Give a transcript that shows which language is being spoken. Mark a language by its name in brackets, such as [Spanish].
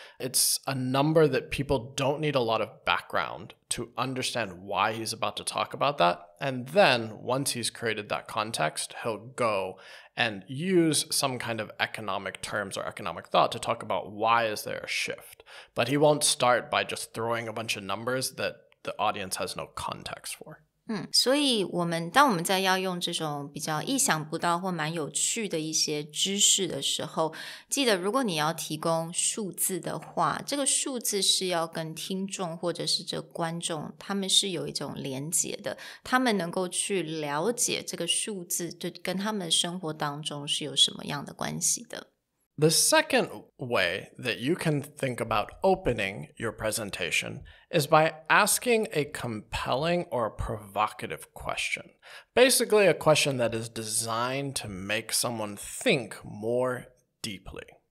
[English] It's a number that people don't need a lot of background to understand why he's about to talk about that. And then once he's created that context, he'll go and use some kind of economic terms or economic thought to talk about why is there a shift. But he won't start by just throwing a bunch of numbers that the audience has no context for. [Chinese] 所以当我们在要用这种比较意想不到或蛮有趣的一些知识的时候，记得如果你要提供数字的话，这个数字是要跟听众或者是这观众他们是有一种连结的，他们能够去了解这个数字就跟他们的生活当中是有什么样的关系的。 [English] The second way that you can think about opening your presentation is by asking a compelling or provocative question. Basically, a question that is designed to make someone think more deeply.